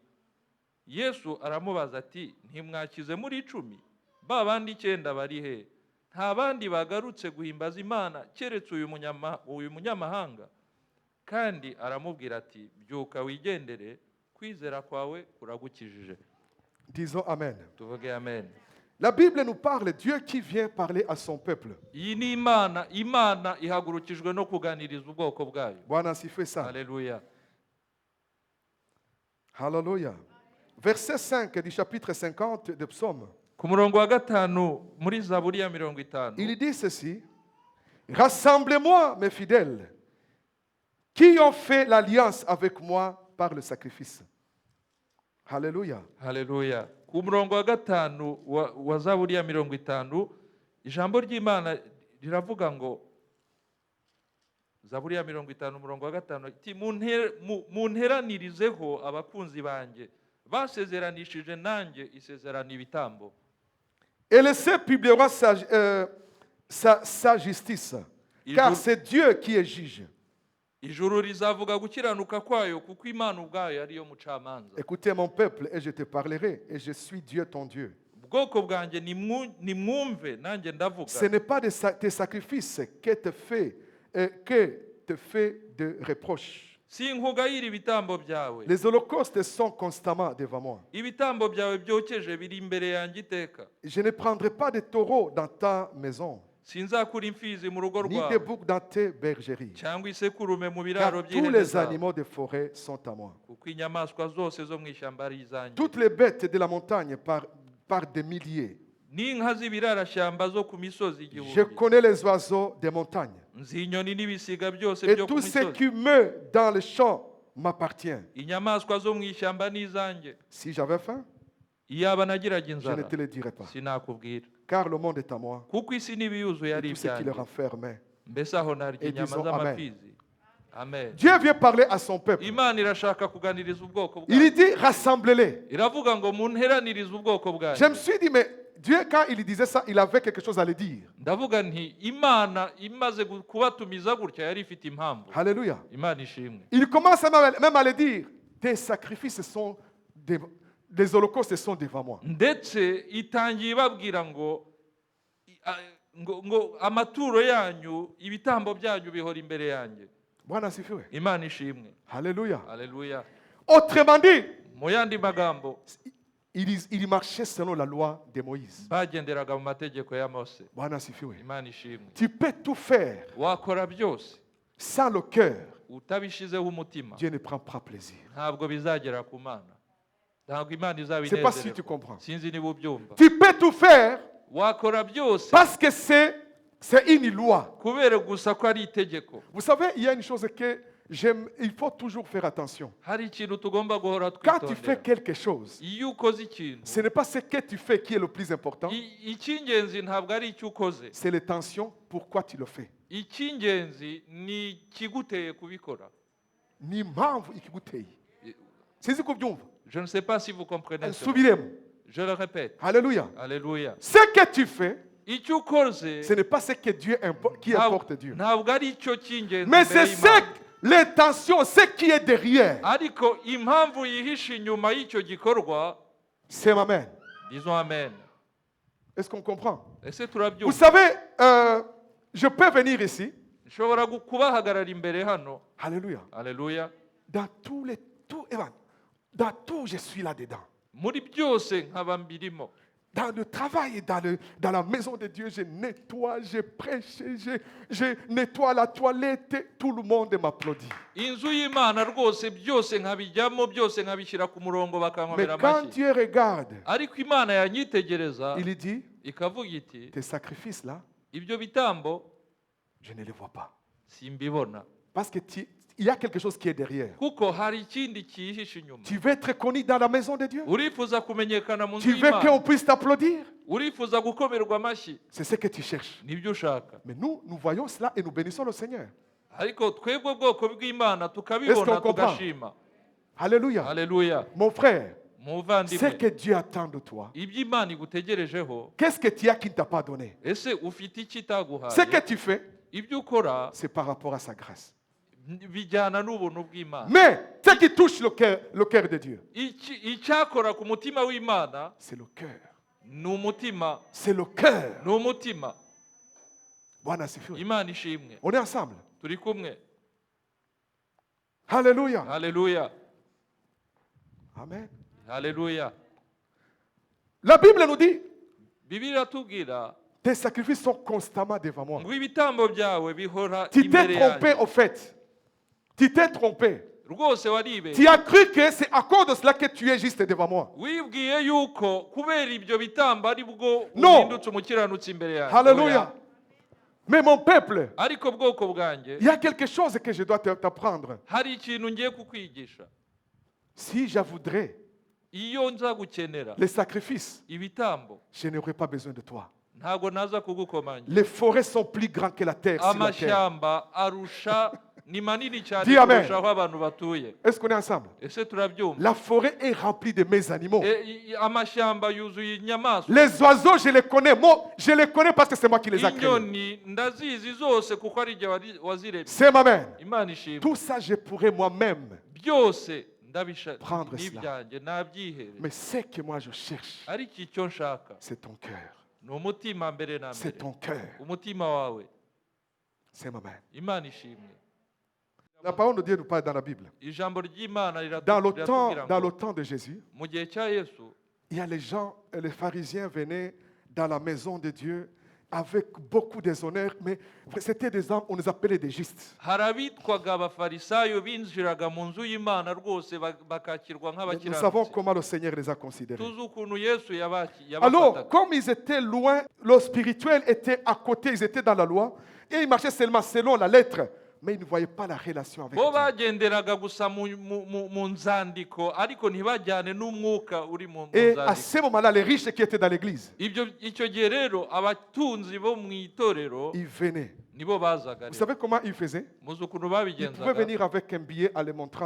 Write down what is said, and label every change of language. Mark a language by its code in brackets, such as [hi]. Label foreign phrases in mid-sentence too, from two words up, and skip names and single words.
[rw] Yesu aramubaza ati, ntimwakize muri 10? Ba bandi 9 bari he? Nta bandi bagarutse guhimbaza Imana keretse uyu munyamahanga? Kandi aramubwira ati, byuka wigendere, kwizera kwawe kuragukijije. [fr] Disons Amen. [rw] Tuvuge amen. [fr] La Bible nous parle Dieu qui vient parler à son peuple. [rw] Iyi ni Imana ihagurukijwe no kuganiriza ubwoko bwayo. [sw] Bwana asifiwe sana. [fr] Alléluia. [rw] Hallelujah. [fr] Verset 5 du chapitre 50 de Psaume. [rw] Ku murongo wa 5 muri Zaburi ya 50. [fr] Il dit ceci: Rassemblez-moi, mes fidèles, qui ont fait l'alliance avec moi par le sacrifice. Hallelujah. [rw] Hallelujah. Ku murongo wa 5 wa Zaburi ya 50, ijambo ry'Imana riravuga ngo, Zaburi ya 50 umurongo wa 5, iti munteranirizeho abakunzi banjye, basezeranishije nanjye isezerano ibitambo. [fr] Et le ciel publiera sa justice, car c'est Dieu qui est juge. [rw] Ijuru rizavuga gukiranuka kwayo kuko Imana ubwayo ariyo mucamanza. [fr] Écoutez mon peuple et je te parlerai, et je suis Dieu ton Dieu. [rw] Bwoko bwanjye nimwumve nanjye ndavuga. [fr] Ce n'est pas tes sacrifices que te fait de reproches. [rw] Sinkugayira ibitambo byawe. [fr] Les holocaustes sont constamment devant moi. [rw] Ibitambo byawe byokeje biri imbere yanjye iteka. [fr] Je ne prendrai pas de taureaux dans ta maison, [rw] Sinzakura imfizi mu rugo [fr] ni de [rw] rwawe, [fr] boucs dans tes bergeries. [rw] cyangwa isekurume mu [fr] Car [rw] biraro [fr] tous les [rw] by'ihene zawe, [fr] animaux de forêt sont à moi. [rw] kuko inyamaswa zose zo mu ishyamba ari izanjye. [fr] Toutes les bêtes de la montagne par des milliers. [rw] N'inka z'ibirarashyamba zo ku misozi [fr] Je [rw] igihumbi, [fr] connais les oiseaux des montagnes. [rw] nzi inyoni n'ibisiga byose [fr] Et [rw] byo ku [fr] tout ce [rw] misozi. [fr] qui meurt dans le champ m'appartient. [rw] Inyamaswa zo mu ishyamba ni izanjye. [fr] Si j'avais faim, [rw] Iyaba nagiraga [fr] je ne [rw] inzara [fr] te le dirais pas. [rw] sinakubwira, [fr] Car le monde est à moi, [rw] kuko isi n'ibiyuzuye [fr] et [rw] ari [fr] tout ce qui le [rw] ibyanjye. [fr] renfermait. [rw] Mbese aho narya [fr] Et [rw] inyama [fr] disons [rw] z'amapfizi. Amen. [fr] Dieu vient parler à son peuple. [rw] Imana irashaka kuganiriza ubwoko [fr] Il [rw] bwayo. [fr] dit, rassemblez-les. [rw] Iravuga ngo munteranirize ubwoko bwayo. [fr] Je me suis dit, mais Dieu, quand il disait ça, il avait quelque chose à le dire. [rw] Ndavuga nti Imana imaze kubatumiza gutya yari ifite impamvu. [fr] Alléluia. [rw] Imana ishimwe. [fr] Il commence même à le dire. Tes sacrifices sont des holocaustes sont devant moi. [rw] Ndetse itangiye ibabwira ngo amaturo yanyu, ibitambo byanyu bihora imbere yanjye. [sw] Bwana asifiwe. [rw] Imana ishimwe. [fr] Alléluia. [rw] Haleluya. [fr] Autrement dit, [rw] Mu yandi magambo, [fr] il marchait selon la loi de Moïse. [rw] bagenderaga mu mategeko ya Mose. [sw] Bwana asifiwe. [rw] Imana ishimwe. [fr] Tu peux tout faire [rw] Wakora byose [fr] sans le cœur. [rw] utabishizeho umutima, [fr] Dieu ne prend pas plaisir. [rw] ntabwo bizagera ku Mana. Ntabwo Imana [fr] C'est pas si tu [rw] izabinezererwa. [fr] comprends. [rw] Sinzi niba ubyumva. [fr] Tu peux tout faire [rw] Wakora byose [fr] parce que c'est une loi. [rw] kubera gusa ko ari itegeko. [fr] Vous savez, il y a une chose que j'aime, il faut toujours faire attention. [rw] Hari ikintu tugomba guhora [fr] Quand tu fais [rw] twitondera. [fr] quelque chose, [rw] Iyo ukoze ikintu, [fr] ce n'est pas ce que tu fais qui est le plus important, [rw] icy'ingenzi ntabwo ari icyo ukoze. [fr] c'est l'intention, pourquoi tu le fais. [rw] Icy'ingenzi ni ikiguteye kubikora. Ni mpamvu ikiguteye. Sinzi kubyumva. [fr] Je ne sais pas si vous comprenez cela. [rw] Subiremo. [fr] Je le répète. Alléluia. [rw] Alléluia. [fr] Ce que tu fais, [rw] Icyo ukoze [fr] ce n'est pas ce que Dieu qui importe Dieu. [rw] ntabwo ari icyo cy'ingenzi [fr] Mais [rw] imbere [fr] c'est [rw] y'Imana. [fr] l'intention, ce qui est derrière. [rw] Ariko impamvu yihishe inyuma y'icyo gikorwa, [fr] C'est amen. disons amen. Est-ce qu'on comprend? [rw] Ese [fr] Vous [rw] turabyumva? [fr] savez, je peux venir ici. [rw] Nshobora kubahagarara imbere hano. [fr] Alléluia. [rw] Alléluia. [fr] Dans dans tout, je suis là-dedans. [rw] Muri byose nkaba mbirimo. [fr] Dans le travail, dans la maison de Dieu, je nettoie, je prêche, je nettoie la toilette, tout le monde m'applaudit. [rw] Inzu y'Imana rwose byose nkabijyamo, byose nkabishyira ku murongo [fr] Mais [rw] bakankomera [fr] quand [rw] amashyi. [fr] Dieu regarde, [rw] Ariko Imana yanyitegereza [fr] il dit, [rw] ikavuga iti, [fr] tes sacrifices là, [rw] ibyo bitambo [fr] je ne les vois pas. [rw] simbibona. [fr] Parce que il y a quelque chose qui est derrière. [rw] Kuko hari ikindi cyihishe inyuma. [fr] Tu veux être connu dans la maison de Dieu? [rw] Urifuza kumenyekana mu nzu [fr] Tu veux qu'on [rw] y'Imana. [fr] puisse t'applaudir? [rw] Urifuza gukomerwa amashyi. [fr] C'est ce que tu cherches. [rw] Nibyo ushaka. [fr] Mais nous voyons cela et nous bénissons le Seigneur. [rw] Ariko twebwe bwoko bw'Imana [fr] Est-ce [rw] tukabibona [fr] qu'on comprend? [rw] tugashima. [fr] Alléluia. [rw] Haleluya. [fr] Mon frère, ce [rw] Muvandimwe, [fr] que Dieu attend de toi, [rw] ibyo Imana igutegerejeho, [fr] qu'est-ce que tu as qui ne t'a pas donné? [rw] ese ufite iki [fr] Ce [rw] itaguhaye? [fr] que tu fais, [rw] ibyo ukora [fr] c'est par rapport à sa grâce. [rw] bijyana n'ubuntu bw'Imana. [fr] Mais ce qui touche le cœur de Dieu, [rw] icyakora ku mutima w'Imana [fr] c'est le cœur. [rw] ni umutima. [fr] C'est le cœur. [rw] Ni umutima. [sw] Bwana asifiwe. [rw] Imana ishimwe. [fr] On est ensemble. [rw] Turi kumwe. [fr] Alléluia. [rw] Alléluia. [fr] Amen. Alléluia. La Bible nous dit, [rw] Bibiliya iratubwira [fr] tes sacrifices sont constamment devant moi. [rw] ngo ibitambo byawe bihora [fr] Tu t'es [rw] imbere [fr] trompé [rw] yanjye. [fr] au fait. Tu t'es trompé. [rw] Rwose waribeshye. [fr] Tu as cru que c'est à cause de cela que tu es juste devant moi. [rw] Wibwiye yuko kubera ibyo bitambo ari bwo [fr] No. [rw] uhindutse umukiranutsi imbere yanjye. [fr] Alléluia. Mais mon peuple, [rw] Ariko bwoko bwanjye [fr] il y a quelque chose que je dois t'apprendre. [rw] hari ikintu ngiye kukwigisha. [fr] Si je voudrais [rw] Iyo nza gukenera [fr] les sacrifices, [rw] ibitambo [fr] je n'aurais pas besoin de toi. [rw] ntago naza kugukomanya. [fr] Les forêts sont plus grandes que la terre. Sur la terre. [rw] Amashyamba arusha ni manini cyane [fr] Dis amen. [rw] kurusha aho abantu batuye. [fr] Est-ce qu'on est ensemble? [rw] Ese turabyumva? [fr] La forêt est remplie de mes animaux. [rw] Amashyamba yuzuye inyamaswa. [fr] Les oiseaux, je les connais. Moi, je les connais parce que c'est moi qui les ai créés. [rw] Inyoni ndazizi zose kuko ari jye waziremye. [fr] C'est ma mère. [rw] Imana ishimwe. [fr] Tout ça, je pourrais moi-même. [rw] Byose ndabisha [fr] Prendre cela. [rw] n'ibyanjye nabyiherera. [fr] Mais ce que moi je cherche, [rw] Ariko icyo nshaka [fr] c'est ton cœur. [rw] ni umutima mbere na [fr] C'est [rw] mbere. [fr] ton cœur. [rw] Umutima wawe. [fr] C'est ma mère. [rw] Imana ishimwe. [fr] La parole de Dieu nous parle dans la Bible. [rw] Ijambo ry'Imana [fr] Dans [rw] riratubwira [fr] le [rw] ngo [fr] temps de Jésus, [rw] mu gihe cya Yesu [fr] il y a les gens, les pharisiens venaient dans la maison de Dieu avec beaucoup de déshonneur, mais c'était des hommes, on les appelait des justes. [rw] hari abitwaga abafarisayo binjiraga mu nzu y'Imana rwose bakakirwa [fr] Nous savons [rw] nk'abakiranutsi. [fr] comment le Seigneur les a considérés. [rw] Tuzi ukuntu Yesu [fr] Alors, [rw] yabafataga. [fr] comme ils étaient loin, le spirituel était à côté, ils étaient dans la loi, et ils marchaient seulement selon la lettre, mais ils ne voyaient pas la relation avec [rw] Bo [fr] Dieu. [rw] bagenderaga gusa mu nzandiko ariko ntibajyane n'umwuka uri mu [fr] Et à [rw] nzandiko. [fr] ce moment-là, les riches qui étaient dans l'église, [rw] Icyo gihe rero abatunzi bo mu itorero [fr] ils venaient. [rw] nibo bazaga [fr] Vous [rw] rero. [fr] savez comment ils faisaient? [rw] Muzi ukuntu [fr] Ils pouvaient [rw] babigenzaga. [fr] venir avec un billet en les montrant.